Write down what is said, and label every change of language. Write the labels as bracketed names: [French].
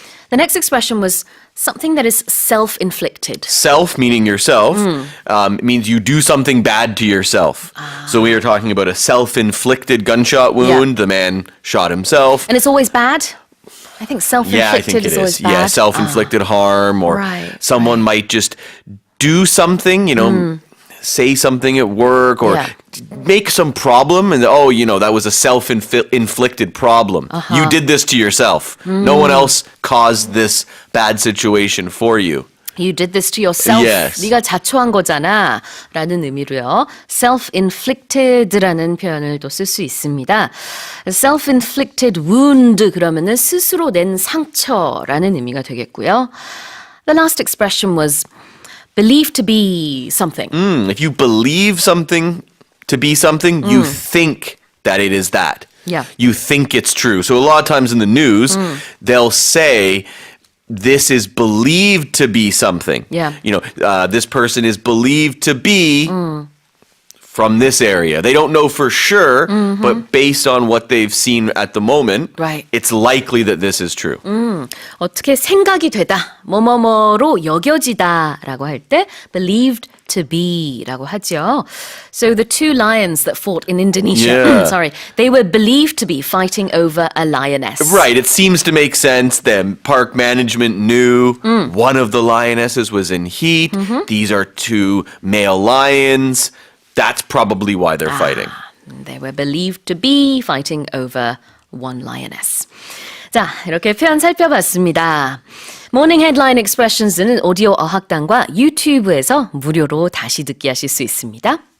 [English] The next expression was something that is self-inflicted. Self, meaning yourself, means you do something bad to yourself. So we are talking about a self-inflicted gunshot wound. The man shot himself. And it's always bad? I think self-inflicted Yeah, I think it is always is. bad. Yeah, self-inflicted harm, or Right, someone might just do something, say something at work, or make some problem, and that was a self-inflicted problem. You did this to yourself. No one else caused this bad situation for you. You did this to yourself. Yes. [Korean] 네가 자초한 거잖아 라는 의미로요. self-inflicted라는 표현을 또 쓸 수 있습니다. self-inflicted wound 그러면은 스스로 낸 상처라는 의미가 되겠고요. [English] The last expression was believed to be something. If you believe something to be something, you think that it is that. Yeah. You think it's true. So a lot of times in the news, they'll say, this is believed to be something. Yeah. This person is believed to be from this area. They don't know for sure, but based on what they've seen at the moment, Right. it's likely that this is true. [Korean] 어떻게 생각이 되다, 뭐뭐뭐로 여겨지다라고 할 때 believed to be라고 하죠. [English] So the two lions that fought in Indonesia, Yeah. they were believed to be fighting over a lioness. Right, it seems to make sense. The park management knew one of the lionesses was in heat. These are two male lions. That's probably why they're fighting. They were believed to be fighting over one lioness. [Korean] 자, 이렇게 표현 살펴봤습니다. 모닝 헤드라인 익스프레션스는 오디오 어학당과 유튜브에서 무료로 다시 듣기 하실 수 있습니다.